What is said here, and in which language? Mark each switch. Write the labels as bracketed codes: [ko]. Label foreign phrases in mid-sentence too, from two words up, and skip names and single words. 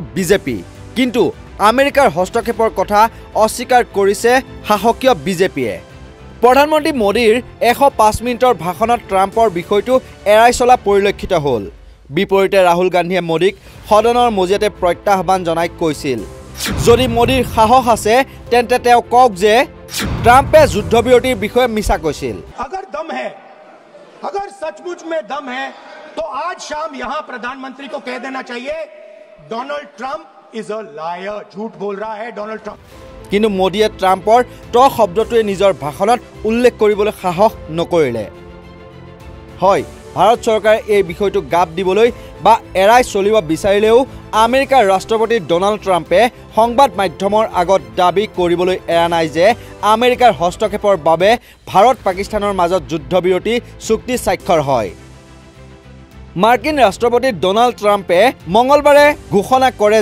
[as] বিজেপি কিন্তু আমেৰিকাৰ হস্তক্ষেপৰ কথা অস্বীকাৰ কৰিছে সাহসীয় বিজেপিয়ে প্ৰধানমন্ত্ৰী মোদীৰ 105 মিনিটৰ ভাষণত ট্ৰাম্পৰ বিষয়টো এৰাই চলা পৰিলক্ষিত হ'ল বিপৰীতে ৰাহুল গান্ধীয়ে মোদীক সদনৰ মজিয়াতে প্ৰত্যাহ্বান জনাই কৈছিল যদি মোদীৰ সাহস আছে তেন্তে তেওঁ কওক যে ট্ৰাম্পে যুদ্ধবিৰতিৰ বিষয়ে মিছা কৈছিল [hi] अगर दम है अगर सचमुच में दम है तो आज शाम यहां प्रधानमंत्री को कह देना चाहिए डोनाल्ड ट्रंप [en] is a liar [hi] झूठ बोल रहा है डोनाल्ड ट्रंप [as] কিন্তু মোদীয়ে ট্ৰাম্পৰ ট শব্দটোৱে নিজৰ ভাষণত উল্লেখ কৰিবলৈ সাহস নকৰিলে হয় ভাৰত চৰকাৰে এই বিষয়টো গাপ দিবলৈ বা এৰাই চলিব বিচাৰিলেও আমেৰিকাৰ ৰাষ্ট্ৰপতি ডোনাল্ড ট্ৰাম্পে সংবাদ মাধ্যমৰ আগত দাবী কৰিবলৈ এৰা নাই যে আমেৰিকাৰ হস্তক্ষেপৰ বাবে ভাৰত পাকিস্তানৰ মাজত যুদ্ধবিৰতি চুক্তি স্বাক্ষৰ হয় মাৰ্কিন ৰাষ্ট্ৰপতি ডোনাল্ড ট্ৰাম্পে মঙলবাৰে ঘোষণা কৰে